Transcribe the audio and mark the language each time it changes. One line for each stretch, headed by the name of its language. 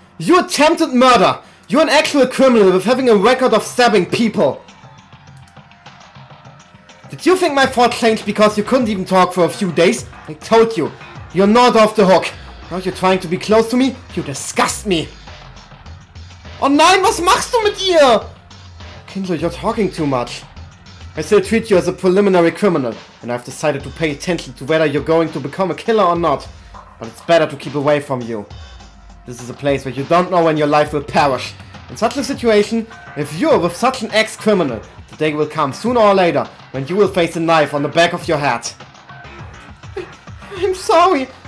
English: You attempted murder. You're an actual criminal with having a record of stabbing people. Did you think my thought changed because you couldn't even talk for a few days? I told you, you're not off the hook. Now you're trying to be close to me? You disgust me.
German: Oh nein, was machst du mit ihr?
English: Kindle, you're talking too much. I still treat you as a preliminary criminal, and I've decided to pay attention to whether you're going to become a killer or not. But it's better to keep away from you. This is a place where you don't know when your life will perish. In such a situation, if you're with such an ex-criminal, the day will come sooner or later when you will face a knife on the back of your head. I'm sorry.